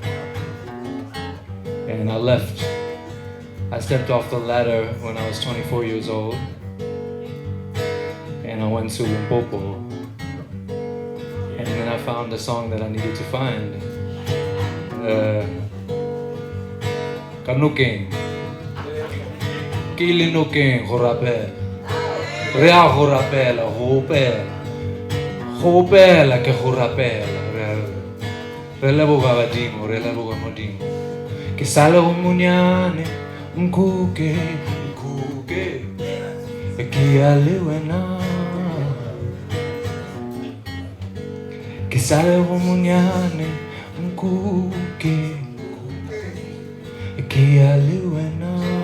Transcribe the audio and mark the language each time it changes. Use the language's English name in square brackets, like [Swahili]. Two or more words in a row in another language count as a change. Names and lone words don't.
[English] And I left. I stepped off the ladder when I was 24 years old. And I went to Limpopo. And then I found the song that I needed to find. [Northern Sotho] Kanukeng. ke le nokeng go rapela re a go rapela go opela ke go rapela re leboga badimo re leboga modimo ke sale go monyane nkuke ke ya le wena ke sale go monyane nkuke ke ya le wena